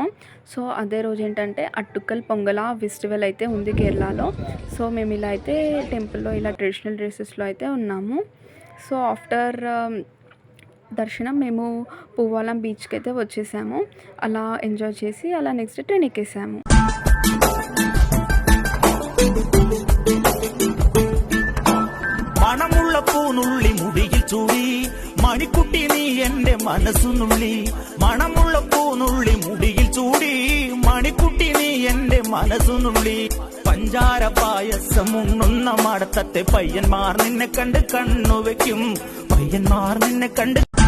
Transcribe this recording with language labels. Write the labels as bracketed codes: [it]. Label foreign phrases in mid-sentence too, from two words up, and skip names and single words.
[te] సో అదే రోజు ఏంటంటే అట్టుకల్ పొంగల ఫెస్టివల్ అయితే ఉంది కేరళలో. సో మేము ఇలా అయితే టెంపుల్లో ఇలా [en] traditional dresses [te] అయితే ఉన్నాము. సో ఆఫ్టర్ దర్శనం మేము పువ్వాలం బీచ్కి అయితే వచ్చేసాము. అలా ఎంజాయ్ చేసి అలా [en] next train [te] ఎక్కేసాము. [ml] മണമുള്ള പൂനുള്ളി മുടിയിൽ ചൂടി മണിക്കുട്ടി നീ എന്റെ മനസ്സുനുള്ളി മണമുള്ള പൂനുള്ളി മുടിയിൽ ചൂടി മണിക്കുട്ടി നീ എന്റെ മനസ്സുനുള്ളി പഞ്ചാര പായസം ഉണ്ണുന്ന മടത്തത്തെ പയ്യന്മാർ നിന്നെ കണ്ട് കണ്ണുവെക്കും പയ്യന്മാർ നിന്നെ കണ്ട്